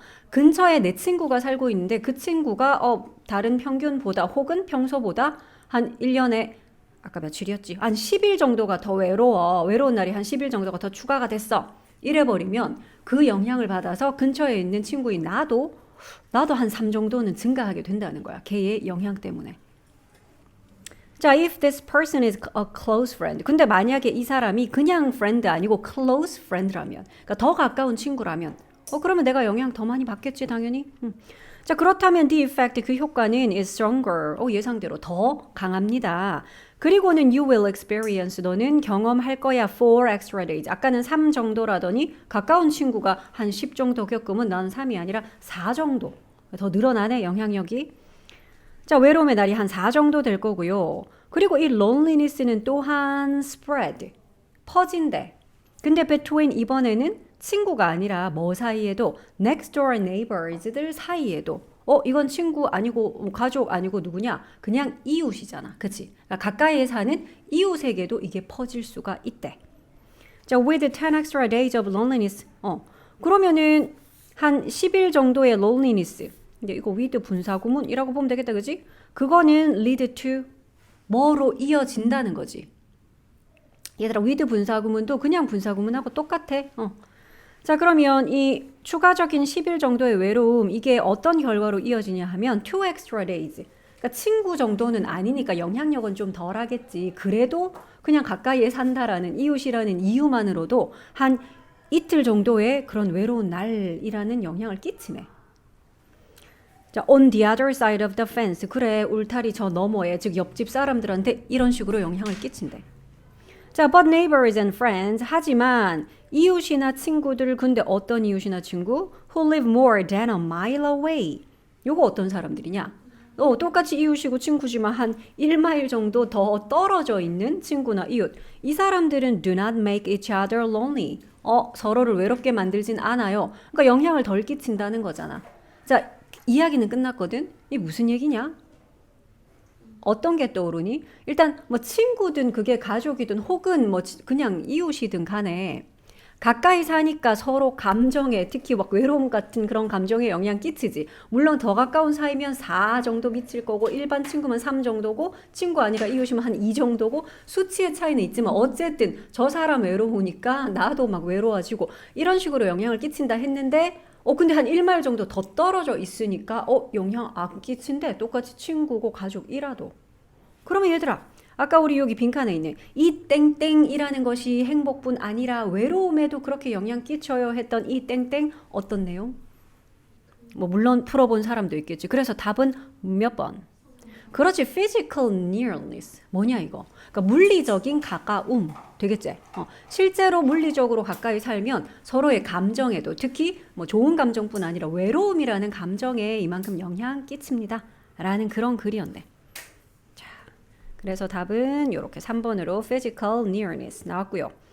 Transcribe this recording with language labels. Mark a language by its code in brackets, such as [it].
[ko] 근처에 내 친구가 살고 있는데 그 친구가 다른 평균보다 혹은 평소보다 한 1년에 아까 며칠이었지? 한 10일 정도가 더 외로워. 외로운 날이 한 10일 정도가 더 추가가 됐어. 이래버리면 그 영향을 받아서 근처에 있는 친구인 나도 한 3 정도는 증가하게 된다는 거야. 걔의 영향 때문에. [en] 자, if this person is a close friend. [ko] 근데 만약에 이 사람이 그냥 friend 아니고 [en] close friend [ko] 라면, 그러니까 더 가까운 친구라면, 그러면 내가 영향 더 많이 받겠지, 당연히. 자, 그렇다면 [en] the effect, [ko] 그 효과는 [en] is stronger. [ko] 예상대로 더 강합니다. 그리고는 [en] you will experience, [ko] 너는 경험할 거야 [en] 4 extra days. [ko] 아까는 3 정도라더니 가까운 친구가 한 10 정도 겪으면 난 3이 아니라 4 정도. 더 늘어나네, 영향력이. 자, 외로움의 날이 한 4 정도 될 거고요. 그리고 이 loneliness는 또한 spread, 퍼진대. 근데 between 이번에는 친구가 아니라 뭐 사이에도 [en] next door neighbors [ko] 들 사이에도 이건 친구 아니고 가족 아니고 누구냐? 그냥 이웃이잖아. 그치? 그러니까 가까이에 사는 이웃에게도 이게 퍼질 수가 있대. [en] 자, with 10 extra days of loneliness. [ko] 그러면은 한 10일 정도의 loneliness. 근데 이거 with 분사구문이라고 보면 되겠다. 그치? 그거는 [en] lead to [ko] 뭐로 이어진다는 거지. 얘들아, with 분사구문도 그냥 분사구문하고 똑같아. 자, 그러면 이 추가적인 10일 정도의 외로움, 이게 어떤 결과로 이어지냐 하면 [en] 2 extra days. [ko] 그러니까 친구 정도는 아니니까 영향력은 좀 덜하겠지. 그래도 그냥 가까이에 산다라는 이웃이라는 이유만으로도 한 이틀 정도의 그런 외로운 날이라는 영향을 끼치네. [en] 자, on the other side of the fence. [ko] 그래, 울타리 저 너머에, 즉 옆집 사람들한테 이런 식으로 영향을 끼친대. [en] 자, but neighbors and friends. [ko] 하지만 이웃이나 친구들, 근데 어떤 이웃이나 친구? [en] Who live more than a mile away. [ko] 요거 어떤 사람들이냐? 똑같이 이웃이고 친구지만 한 1마일 정도 더 떨어져 있는 친구나 이웃. 이 사람들은 [en] do not make each other lonely. [ko] 서로를 외롭게 만들진 않아요. 그러니까 영향을 덜 끼친다는 거잖아. 자, 이야기는 끝났거든. 이게 무슨 얘기냐? 어떤 게 떠오르니? 일단 뭐 친구든 그게 가족이든 혹은 뭐 그냥 이웃이든 간에 가까이 사니까 서로 감정에, 특히 막 외로움 같은 그런 감정에 영향 끼치지. 물론 더 가까운 사이면 4 정도 미칠 거고 일반 친구면 3 정도고 친구 아니라 이웃이면 한 2 정도고 수치의 차이는 있지만 어쨌든 저 사람 외로우니까 나도 막 외로워지고 이런 식으로 영향을 끼친다 했는데 근데 한 1마일 정도 더 떨어져 있으니까 영향 안 끼친대. 똑같이 친구고 가족이라도. 그러면 얘들아, 아까 우리 여기 빈칸에 있는 이 땡땡이라는 것이 행복뿐 아니라 외로움에도 그렇게 영향 끼쳐요 했던 이 땡땡 어떤 내용? 뭐 물론 풀어본 사람도 있겠지. 그래서 답은 몇 번? 그렇지, [en] physical nearness. [ko] 뭐냐 이거? 그러니까 물리적인 가까움 되겠지? 실제로 물리적으로 가까이 살면 서로의 감정에도 특히 뭐 좋은 감정뿐 아니라 외로움이라는 감정에 이만큼 영향 끼칩니다. 라는 그런 글이었네. 자, 그래서 답은 이렇게 3번으로 [en] physical nearness [ko] 나왔고요.